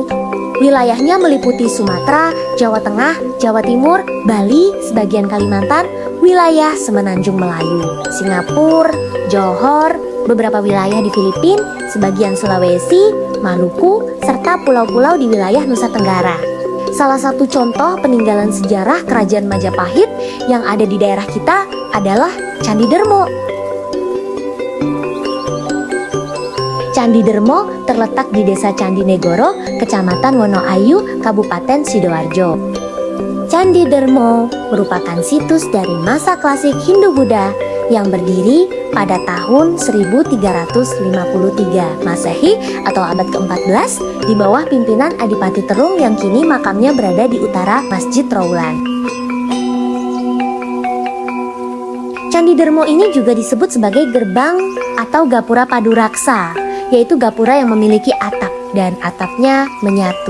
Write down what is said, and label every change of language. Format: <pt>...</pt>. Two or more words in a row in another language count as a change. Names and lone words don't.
<id>Wilayahnya meliputi Sumatera, Jawa Tengah, Jawa Timur, Bali, sebagian Kalimantan, wilayah Semenanjung Melayu, Singapura, Johor, beberapa wilayah di Filipina, sebagian Sulawesi, Maluku, serta pulau-pulau di wilayah Nusa Tenggara. Salah satu contoh peninggalan sejarah Kerajaan Majapahit yang ada di daerah kita adalah Candi Dermo. Candi Dermo terletak di Desa Candi Negoro, Kecamatan Wonoayu, Kabupaten Sidoarjo. Candi Dermo merupakan situs dari masa klasik Hindu-Buddha yang berdiri pada tahun 1353 Masehi atau abad ke-14 di bawah pimpinan Adipati Terung yang kini makamnya berada di utara Masjid Trowulan. Candi Dermo ini juga disebut sebagai gerbang atau gapura Paduraksa, yaitu gapura yang memiliki atap dan atapnya menyatu.</id>